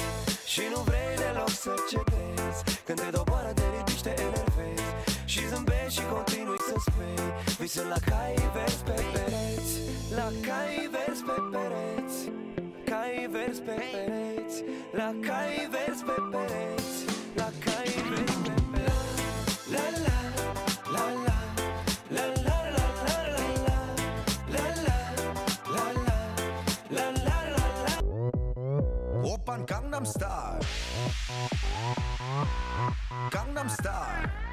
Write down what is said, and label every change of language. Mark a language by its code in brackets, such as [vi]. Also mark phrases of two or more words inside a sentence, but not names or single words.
[ro] Și nu vrei deloc să cedezi. Când te doboară, te ridici, te enervezi. Și zâmbești și continui să spui. Visând la cai verzi pe pereți. La cai verzi pe pereți. Cai verzi pe pereți. La cai verzi pe pereți. La cai verzi pe pereți. La la la la la la la la la la la la la la. [ko] Oppan Gangnam Style, Gangnam Style.